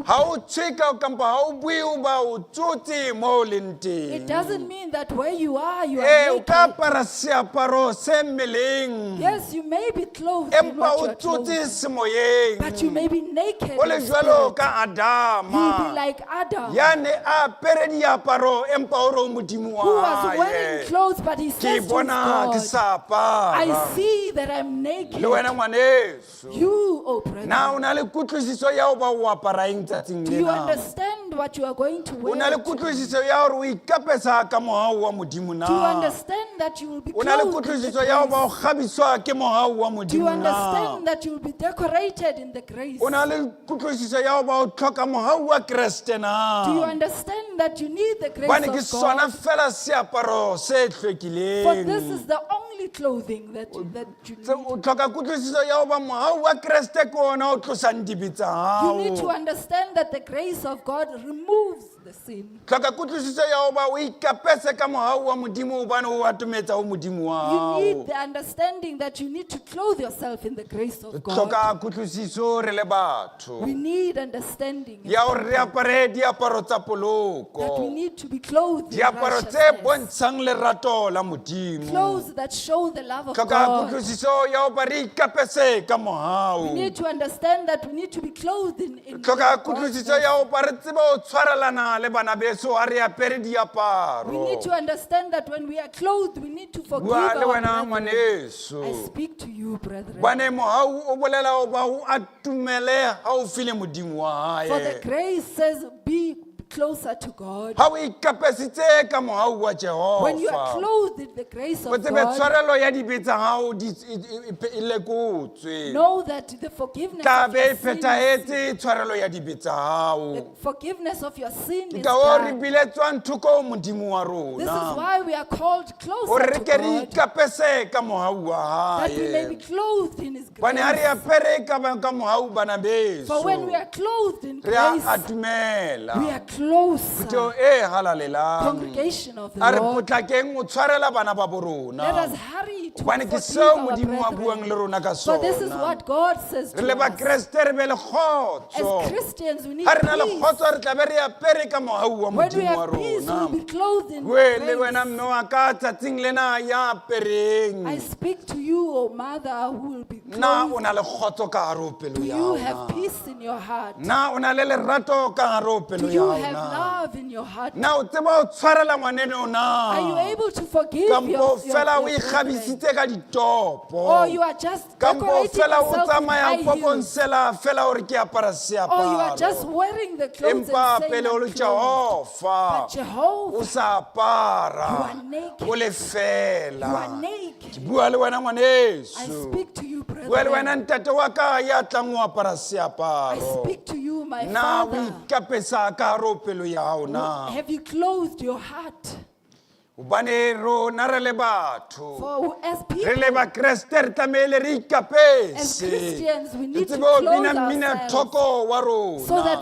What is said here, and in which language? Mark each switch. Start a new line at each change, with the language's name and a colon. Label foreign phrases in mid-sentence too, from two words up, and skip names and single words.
Southern Sotho: ha o tsheka kampa ha o bue o ba o tsotse mo o leng
English: It
Southern Sotho: teng
English: doesn't mean that where you are
Southern Sotho: o ka
English: naked.
Southern Sotho: apara seaparo se mmeleng
English: Yes, you may be clothed in
Southern Sotho: empa
English: what you
Southern Sotho: o
English: are clothed
Southern Sotho: tsotse
English: in,
Southern Sotho: semoyeng
English: but you may be naked
Southern Sotho: o le
English: in
Southern Sotho: jwalo
English: spirit.
Southern Sotho: ka
English: You be
Southern Sotho: Adama
English: like Adam,
Southern Sotho: ya ne a apere diaparo empa o re o modimo
English: who
Southern Sotho: wa
English: was wearing
Southern Sotho: hae
English: clothes, but he
Southern Sotho: ke
English: says to his
Southern Sotho: bona ke
English: God,
Southern Sotho: sa apara
English: I see that I'm naked.
Southern Sotho: le wena ngwaneso
English: You, oh
Southern Sotho: na o
English: brother,
Southern Sotho: na le kutlwisiso ya ho ba o apara eng tsatsing
English: do you
Southern Sotho: lena
English: understand what you are going to
Southern Sotho: o na le
English: wear?
Southern Sotho: kutlwisiso ya hore o ikapesa ka mohau wa modimo
English: Do you
Southern Sotho: na
English: understand that you will be
Southern Sotho: o na le
English: clothed in the
Southern Sotho: kutlwisiso ya ho ba o
English: grace?
Southern Sotho: kgabiswa ke mohau wa
English: Do you
Southern Sotho: modimo na
English: understand that you will be decorated in the grace?
Southern Sotho: o na le kutlwisiso ya ho ba o tlhoka mohau wa kreste na
English: Do you understand that you need the grace
Southern Sotho: bane ke
English: of
Southern Sotho: sona
English: God?
Southern Sotho: fela seaparo se
English: For this
Southern Sotho: hlwekileng
English: is the only clothing that you
Southern Sotho: Se-
English: need.
Southern Sotho: o tlhoka kutlwisiso ya ho ba mohau wa kreste ke ona o tlosang dibe tsa
English: You need to
Southern Sotho: hao
English: understand that the grace of God removes the sin.
Southern Sotho: tlhoka kutlwisiso ya ho ba o ikapese ka mohau wa modimo hobane o atometsa ho modimo wa
English: You
Southern Sotho: hao
English: need the understanding that you need to clothe yourself in the grace of God.
Southern Sotho: tlhoka kutlwisiso re le batho
English: We need understanding
Southern Sotho: ya hore re apare diaparo tsa
English: that we
Southern Sotho: poloko
English: need to be clothed in
Southern Sotho: diaparo tse
English: righteousness.
Southern Sotho: bontshang lerato la modimo
English: Clothes that show the love of
Southern Sotho: tlhoka
English: God.
Southern Sotho: kutlwisiso ya ho ba re ikapese ka
English: We
Southern Sotho: mohau
English: need to understand that we need to be clothed in
Southern Sotho: tlhoka
English: God's
Southern Sotho: kutlwisiso
English: mercy.
Southern Sotho: ya ho ba re tsebe ho tshwarelana le bana beso ha re apere
English: We
Southern Sotho: diaparo
English: need to understand that when we are clothed, we need to forgive
Southern Sotho: bua le
English: our
Southern Sotho: wena
English: brethren.
Southern Sotho: ngwaneso
English: I speak to you, brethren.
Southern Sotho: bane mohau o bolela ho ba o atumele haufi le modimo wa
English: For the
Southern Sotho: hae
English: grace says, be closer to God.
Southern Sotho: ha o ikapesitse ka mohau wa
English: When you are
Southern Sotho: jehova
English: clothed in the grace
Southern Sotho: o
English: of
Southern Sotho: tsebe
English: God,
Southern Sotho: tshwarelo ya dibe tsa hao e lekotswe
English: know that the forgiveness
Southern Sotho: tla
English: of
Southern Sotho: be
English: your
Southern Sotho: e
English: sin,
Southern Sotho: phethahetse tshwarelo ya dibe tsa
English: the
Southern Sotho: hao
English: forgiveness of your sin is
Southern Sotho: ka o re
English: done.
Southern Sotho: biletswang thoko modimo wa
English: This is
Southern Sotho: rona
English: why we are called
Southern Sotho: gore
English: closer
Southern Sotho: re
English: to
Southern Sotho: ke re
English: God,
Southern Sotho: ikapese ka mohau wa
English: that we may be
Southern Sotho: hae
English: clothed in His
Southern Sotho: bane ha re
English: grace.
Southern Sotho: apere ka mohau bana
English: For when we
Southern Sotho: beso
English: are clothed in
Southern Sotho: re a
English: grace,
Southern Sotho: atumela
English: we are closer.
Southern Sotho: Puto e halalelang
English: Congregation of the
Southern Sotho: a re
English: Lord,
Southern Sotho: potlakeng o tshwarela bana ba bo
English: let us
Southern Sotho: rona
English: hurry to
Southern Sotho: hobane ke
English: forgive
Southern Sotho: seo
English: our
Southern Sotho: modimo a buang le
English: brethren.
Southern Sotho: rona ka
English: For this is
Southern Sotho: sona
English: what God says
Southern Sotho: re
English: to
Southern Sotho: le
English: us.
Southern Sotho: bakreste re be le
English: As
Southern Sotho: kgotso
English: Christians, we need
Southern Sotho: ha re na le
English: peace.
Southern Sotho: kgotso re tla be re apere ka mohau wa
English: When we
Southern Sotho: modimo wa
English: have peace, we
Southern Sotho: rona
English: will be clothed in
Southern Sotho: bue le wena
English: grace.
Southern Sotho: mme wa ka tsatsing lena ya apereng
English: I speak to you, O mother, who will be
Southern Sotho: na o
English: clothed.
Southern Sotho: na le kgotso ka hare ho pelo
English: Do
Southern Sotho: ya
English: you
Southern Sotho: hao
English: have
Southern Sotho: na?
English: peace in your heart?
Southern Sotho: Na o na le lerato ka hare ho
English: Do
Southern Sotho: pelo ya
English: you
Southern Sotho: hao
English: have
Southern Sotho: na
English: love in your heart?
Southern Sotho: na o tseba o tshwarela ngwaneno na
English: Are you able to forgive
Southern Sotho: kampo
English: your
Southern Sotho: fela o
English: brethren?
Southern Sotho: ikgabisitse ka ditopo
English: Or you are just
Southern Sotho: kampo
English: decorating
Southern Sotho: fela o
English: yourself with
Southern Sotho: tsamaya
English: high heels?
Southern Sotho: poponsela fela o re ke apara
English: Or you are just
Southern Sotho: seaparo
English: wearing the clothes
Southern Sotho: empa
English: and saying,
Southern Sotho: pele o le
English: I'm clothed.
Southern Sotho: jehova
English: But Jehovah,
Southern Sotho: o sa apara
English: you are naked.
Southern Sotho: o le
English: You are
Southern Sotho: fela
English: naked.
Southern Sotho: ke bua le wena
English: I
Southern Sotho: ngwaneso
English: speak to you,
Southern Sotho: bua le wena
English: brethren.
Southern Sotho: ntate wa ka ya tlang o apara
English: I
Southern Sotho: seaparo
English: speak to you, my
Southern Sotho: na o
English: father.
Southern Sotho: ikapesa ka hare ho pelo ya hao na
English: Have you clothed your heart?
Southern Sotho: hobane rona re le batho
English: For as
Southern Sotho: re le
English: people,
Southern Sotho: bakreste re tlamehile re
English: as
Southern Sotho: ikapese
English: Christians, we
Southern Sotho: re
English: need to
Southern Sotho: tsebe ho bina
English: clothe
Southern Sotho: mmina
English: ourselves
Southern Sotho: thoko wa
English: so that